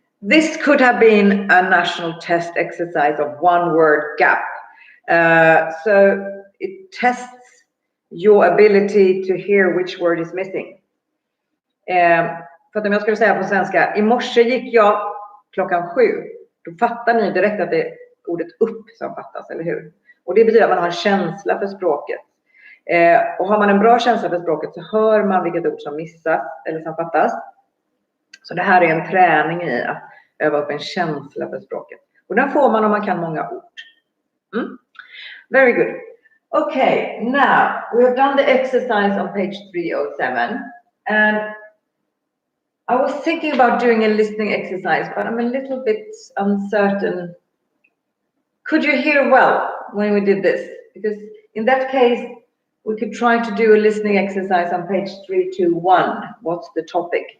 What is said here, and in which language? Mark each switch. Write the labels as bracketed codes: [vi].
[en] This could have been a national test exercise of one word gap. So it tests your ability to hear which word is missing. [sv] För att om jag skulle säga på svenska, i morse gick jag 7:00. Då fattar ni direkt att det är ordet upp som fattas, eller hur? Och det betyder att man har en känsla för språket. Och har man en bra känsla för språket så hör man vilket ord som missas eller som fattas. Så det här är en träning i att öva upp en känsla för språket. Och den får man om man kan många ord. [en] Very good. Okay, now we have done the exercise on page 307. And I was thinking about doing a listening exercise, but I'm a little bit uncertain. Could you hear well when we did this? Because in that case, we could try to do a listening exercise on page 321. What's the topic?